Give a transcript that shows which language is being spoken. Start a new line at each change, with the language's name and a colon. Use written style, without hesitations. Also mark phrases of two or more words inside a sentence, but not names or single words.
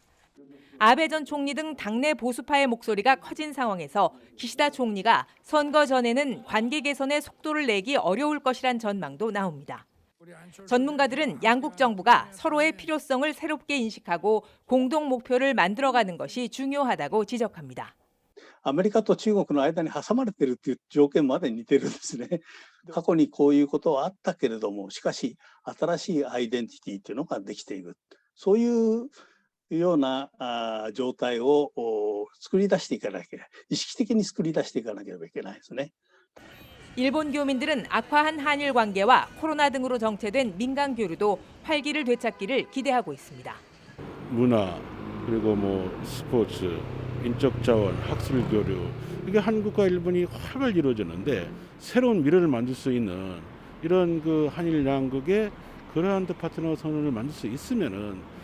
Korean: 아베 전 총리 등 당내 보수파의 목소리가 커진 상황에서 기시다 총리가 선거 전에는 관계 개선에 속도를 내기 어려울 것이란 전망도 나옵니다. 전문가들은 양국 정부가 서로의 필요성을 새롭게 인식하고 공동 목표를 만들어가는 것이 중요하다고 지적합니다.
Japanese: アメリカと中国の間に挟まれているという条件まで似てるんですね。過去にこういうことはあったけれども、しかし新しいアイデンティティというのができている。そういうような状態を作り出していかなきゃ、意識的に作り出していかなければいけないですね.
Korean: 일본 교민들은 악화한 한일 관계와 코로나 등으로 정체된 민간 교류도 활기를 되찾기를 기대하고 있습니다. 문화 그리고 스포츠, 인적 자원, 학술 교류 이게 한국과 일본이 활발 이루어졌는데 새로운 미래를 만들 수 있는 이런 한일 양국의 그러한 파트너 선언을 만들 수 있으면은.